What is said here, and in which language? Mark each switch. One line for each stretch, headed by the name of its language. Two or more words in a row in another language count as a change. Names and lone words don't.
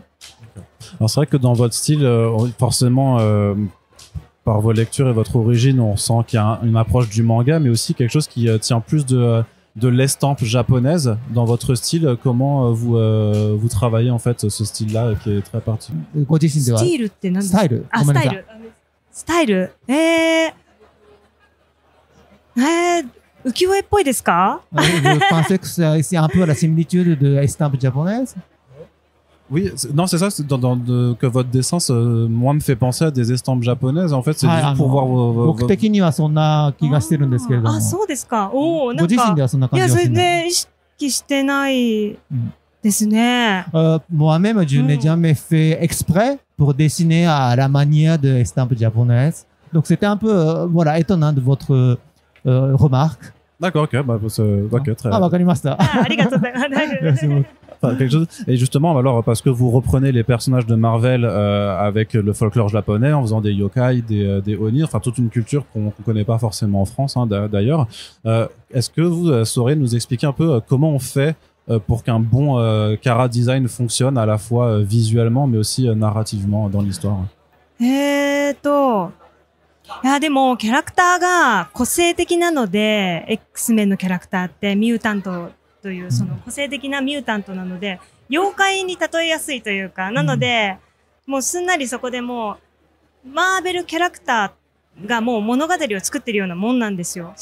French: Alors, c'est vrai que dans votre style, forcément, par vos lectures et votre origine, on sent qu'il y a une approche du manga, mais aussi quelque chose qui tient plus de l'estampe japonaise dans votre style. Comment vous travaillez en fait ce style-là qui est très particulier?
Japanese: ご自身ではスティールって何ですか？スタイル。あ、スタイル。スタイル。浮世絵っぽいですか？
French: Je pensais que c'est un peu la similitude de l'estampe japonaise. Oui, non, c'est ça, que votre dessin, moi, me fait penser à des estampes japonaises. En fait, c'est juste pour voir vos...
Japanese: 僕的にはそんな気がしてるんですけれども。あ、そうですか。おー、なんか。ご自身ではそんな感じはしない。いや、それで意識してないですね。
French: Moi-même, je n'ai jamais fait exprès pour dessiner à la manière de l'estampe japonaise. Donc, c'était un peu, voilà, étonnant de votre remarque. D'accord, ok, ok, très bien.
Japanese: あ、わかりました。ありがとうございます。
French: Merci beaucoup. Enfin, quelque chose. Et justement, alors, parce que vous reprenez les personnages de Marvel avec le folklore japonais en faisant des yokai, des oni, enfin toute une culture qu'on connaît pas forcément en France, hein, d'ailleurs. Est-ce que vous saurez nous expliquer un peu comment on fait pour qu'un bon chara design fonctionne à la fois visuellement mais aussi narrativement dans l'histoire?
Japanese: いや、でも、キャラクターが個性的なので、X-Men のキャラクターってミュータントという、その個性的なミュータントなので、妖怪に例えやすいというか、なので、もうすんなりそこでもう、マーベルキャラクターがもう物語を作ってるようなもんなんですよ。